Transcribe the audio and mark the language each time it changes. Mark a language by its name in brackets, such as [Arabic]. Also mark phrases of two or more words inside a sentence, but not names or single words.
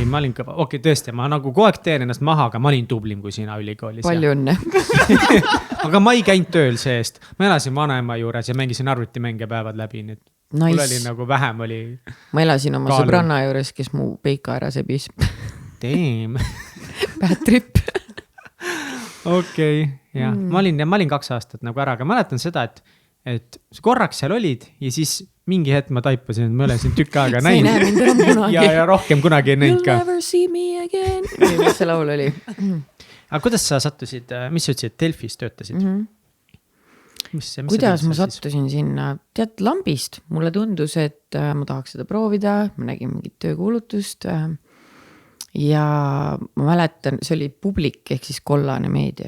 [Estonian] Ei, ma olin kõva. Okei, tõesti, ma nagu kogu aeg teen ennast maha, aga ma olin tublim kui sina ülikoolis. Palju õnne. Aga ma ei käinud tööl seest. Ma elasin vanaema juures ja mängisin arvutimänge päevad läbi. Mul oli nagu vähem oli. Ma elasin oma sõbranna juures, kes mu peika ära sebis. Damn. [English] Bad trip. [Estonian] Okei, jah. Ma olin 2 aastat nagu ära, aga mäletan seda, et korraks seal olid ja siis mingi hetk ma taipasin, et ma olen siin tükk aega sa ei näe mind enam kunagi. ja rohkem kunagi ei näinud ka. [English] You'll never see me again. [Estonian] Mis see laul oli? Aga kuidas sa sattusid, mis sa ütlesid, Delfis töötasid? Kuidas ma sattusin sinna? Tead, lambist. Mulle tundus, et ma tahaks seda proovida. Ma nägin mingit töökuulutust. Ja ma mäletan, see oli Publik ehk siis Kollane meedia.